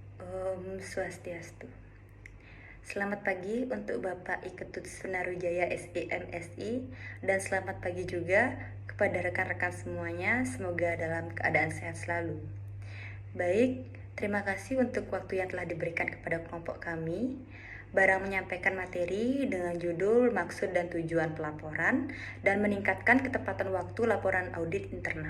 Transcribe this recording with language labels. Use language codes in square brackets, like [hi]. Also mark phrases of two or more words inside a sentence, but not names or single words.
[ban] Om Swastiastu. [id] Selamat pagi untuk Bapak Iketut Sunarujaya SEMSI dan selamat pagi juga kepada rekan-rekan semuanya, semoga dalam keadaan sehat selalu. Baik, terima kasih untuk waktu yang telah diberikan kepada kelompok kami. Barang menyampaikan materi dengan judul maksud dan tujuan pelaporan dan meningkatkan ketepatan waktu laporan audit internal.